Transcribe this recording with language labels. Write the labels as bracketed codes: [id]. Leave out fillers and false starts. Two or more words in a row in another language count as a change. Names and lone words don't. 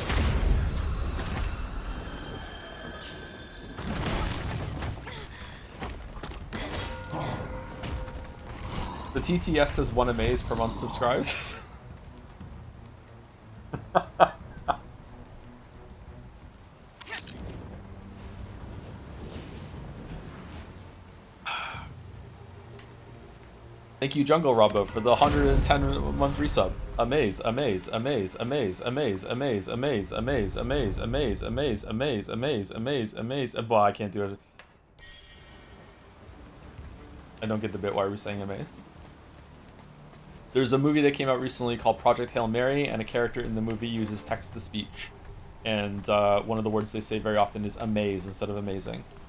[en] The TTS says 1 amaze per month subscribed. Thank you, Jungle Robbo, for the 110 month resub. Amaze, amaze, amaze, amaze, amaze, amaze, amaze, amaze, amaze, amaze, amaze, amaze, amaze, amaze, amaze. Well, I can't do it. I don't get the bit why we're saying amaze. There's a movie that came out recently called Project Hail Mary, and a character in the movie uses text-to-speech. And one of the words they say very often is amaze instead of amazing.